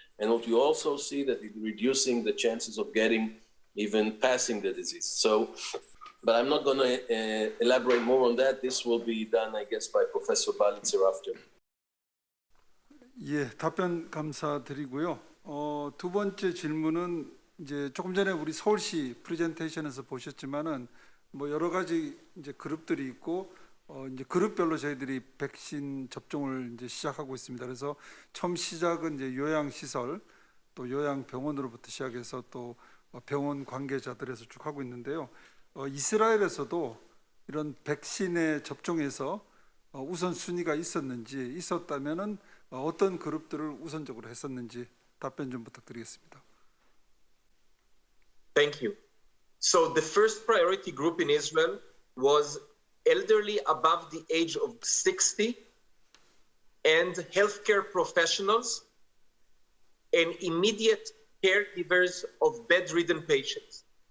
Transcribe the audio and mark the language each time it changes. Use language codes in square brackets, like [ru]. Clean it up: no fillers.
[en] And what you also see that it's reducing the chances of getting even passing the disease. So, but I'm not gonna elaborate more on that. This will be done, I guess, by Professor Balitzer after. [ko] 예, 답변 감사드리고요. 두 번째 질문은 이제 조금 전에 우리 서울시 프레젠테이션에서 보셨지만은 뭐 여러 가지 이제 그룹들이 있고 이제 그룹별로 저희들이 백신 접종을 이제 시작하고 있습니다. 그래서 처음 시작은 이제 요양시설 또 요양병원으로부터 시작해서 또 병원 관계자들에서 쭉 하고 있는데요. 이스라엘에서도 이런 백신에 접종해서 우선 순위가 있었다면은 어떤 그룹들을 우선적으로 했었는지 답변 좀 부탁드리겠습니다. [en] Thank you. So the first priority group in Israel was elderly above the age of 60 and healthcare professionals and immediate caregivers of bedridden patients.